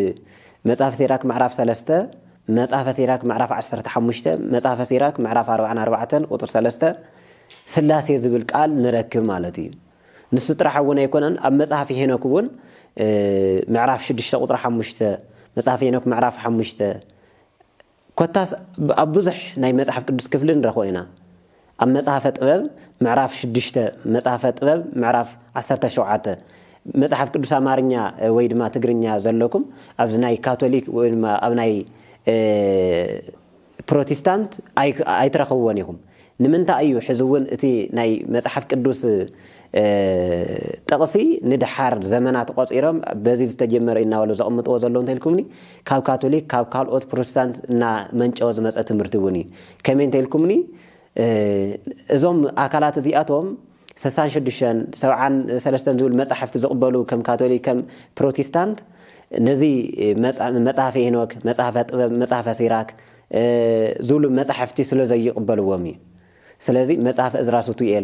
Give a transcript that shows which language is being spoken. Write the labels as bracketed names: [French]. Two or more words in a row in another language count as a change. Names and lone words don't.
[Tigrinya] 3 መጽሐፈ ሲራክ ምዕራፍ 15 መጽሐፈ ሲራክ ምዕራፍ 44 ቁጥር 3 ስላሴ ዝብል ቃል ንረክብ ማለት እዩ ንሱ ጥራሕ እውን ኣይኮነን ኣብ መጽሐፍ ሄኖክ እውን ምዕራፍ 6 ቁጥር 5 መጽሐፍ ሄኖክ ምዕራፍ 5 ኮታስ ኣብ ብዙሕ ናይ መጽሐፍ ቅዱስ ክፍል ንረኽቦ ኢና ኣብ መጽሐፈ ጥበብ ምዕራፍ 6 መጽሐፈ ጥበብ ምዕራፍ 17 መጽሐፍ ቅዱስ አማርኛ ወይ ድማ ትግርኛ ዘለኩም ኣብዚ ናይ ካቶሊክ ወይ ድማ ኣብ ናይ ፕሮቴስታንት ኣይትረኽብዎን ኢኹም ንምንታይ እዩ ሕዚ እውን እቲ ናይ መጽሐፍ ቅዱስ ጠቕሲ ንድሓር ዘመናት ቆፂሮም በዚ ዝተጀመረ እናበሉ ዘቕምጥዎ ዘሎ እንተኢልኩምኒ ካብ ካቶሊክ ካብ ካልኦት ፕሮቴስታንት እና መንጨዎ ዝመፀ ትምህርቲ እውን እዩ ከመይ እንተኢልኩምኒ እዞም ኣካላት እዚኣቶም 66 73 ዝብል መጽሕፍቲ ዝቕበሉ ከም ካቶሊክ ከም ፕሮቴስታንት ነዚ መጽሐፈ ሄኖክ መጽሐፈ ጥበብ መጽሐፈ ሲራክ ዝብሉ መጽሕፍቲ ስለ ዘይቕበልዎም እዩ ስለዚ መጽሐፈ እዝራ ሱቱኤል